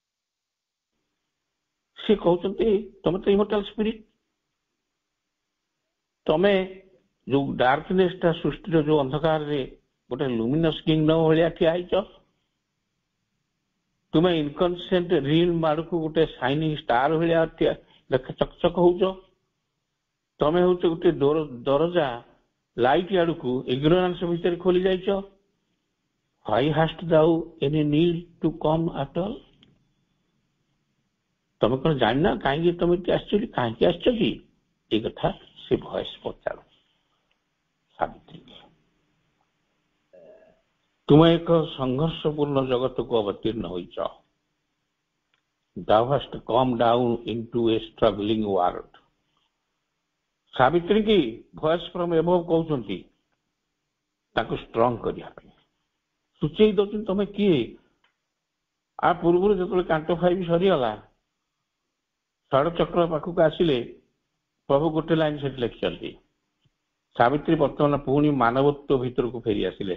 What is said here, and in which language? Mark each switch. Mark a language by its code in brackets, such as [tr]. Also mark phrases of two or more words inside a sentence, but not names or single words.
[or] ସେ କହୁଛନ୍ତି, ତମେ ତ [en] immortal spirit, [or] ତମେ ଯୋଉ ଡାର୍କନେସ୍ ଟା ସୃଷ୍ଟିର ଯୋଉ ଅନ୍ଧକାରରେ ଗୋଟେ [en] luminous kingdom [or] ଭଳିଆ ଠିଆ ହେଇଛ। ତୁମେ [en] inconscient realm [or] ଆଡକୁ ଗୋଟେ [en] shining star [or] ଭଳିଆ ଚକଚକ ହଉଛ। ତମେ ହଉଛ ଗୋଟେ ଦରଜା, ଲାଇଟ ଆଡକୁ ଇଗ୍ନୋରାନ୍ସ ଭିତରେ ଖୋଲି ଯାଇଛ। [en] Why hast thou any need to come at all? [or] ତମେ କଣ ଜାଣିନା କାହିଁକି ତମେ ଆସିଛ? କାହିଁକି ଆସିଛ କି? ଏ କଥା ସେ ଭଏସ ପଚାରୁ ସାବିତ୍ରୀ। ତୁମେ ଏକ ସଂଘର୍ଷପୂର୍ଣ୍ଣ ଜଗତକୁ ଅବତୀର୍ଣ୍ଣ ହୋଇଛ। [en] Thou hast come down into a struggling world. [or] ସାବିତ୍ରୀ କି [en] voice from above [or] କହୁଛନ୍ତି ତାକୁ ଷ୍ଟ୍ରଙ୍ଗ କରିବା ପାଇଁ, ସୂଚେଇ ଦଉଛନ୍ତି ତମେ କିଏ। ଆ ପୂର୍ବରୁ ଯେତେବେଳେ [en] canto five [or] ସରିଗଲା, ଷଡ଼ଚକ୍ର ପାଖକୁ ଆସିଲେ ପ୍ରଭୁ ଗୋଟେ ଲାଇନ ସେଠି ଲେଖିଛନ୍ତି, ସାବିତ୍ରୀ ବର୍ତ୍ତମାନ ପୁଣି ମାନବତ୍ୱ ଭିତରକୁ ଫେରି ଆସିଲେ।